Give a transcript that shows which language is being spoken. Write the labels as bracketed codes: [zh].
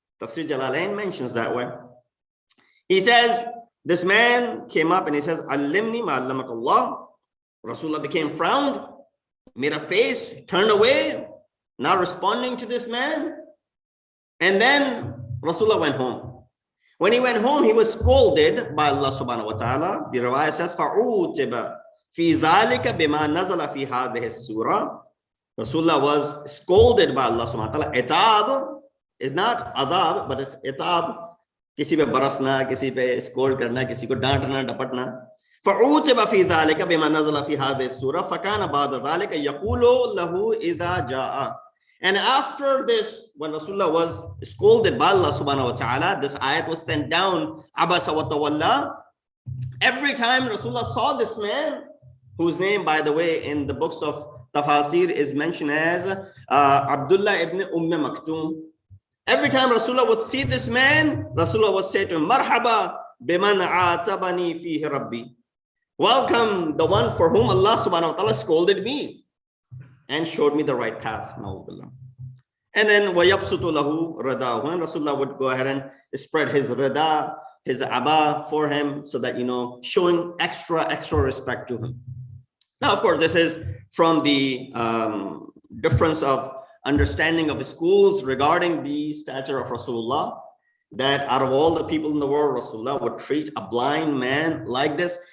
[en] Tafsir Jalalain mentions that way. He says, this man came up and he says, [ar] Allimni ma allamak Allah. [en] Rasulullah became frowned, made a face, turned away, not responding to this man. And then Rasulullah went home. When he went home, he was scolded by Allah subhanahu wa ta'ala. The riwayah says, [ar] فَعُوتِبَ فِي ذَلِكَ بِمَا نَزَلَ فِي هَذِهِ السُّورَةِ. [en] Rasulullah was scolded by Allah subhanahu wa ta'ala. Itab is not azab, but it's itab. [hi] किसी पे बरसना, किसी पे score करना, किसी को डांटना, डपटना. [ar] فعوتب في ذلك بما نزل في هذه السورة فكان بعد ذلك يقول له إذا جاء. [en] And after this, when Rasulullah was scolded by Allah subhanahu wa ta'ala, this ayat was sent down, [ar] Abasa wa Tawalla. [en] Every time Rasulullah saw this man, whose name, by the way, in the books of Tafasir is mentioned as Abdullah ibn Maktoum. Every time Rasulullah would see this man, Rasulullah would say to him, [ar] Marhaba biman aatabani fihi Rabbi. [en] Welcome the one for whom Allah subhanahu wa ta'ala scolded me and showed me the right path. And then [ar] وَيَبْسُطُ لَهُ رَدَاهُ. [en] And Rasulullah would go ahead and spread his rada, his abba for him, so that, showing extra respect to him. Now, of course, this is from the difference of understanding of schools regarding the stature of Rasulullah, that out of all the people in the world, Rasulullah would treat a blind man like this.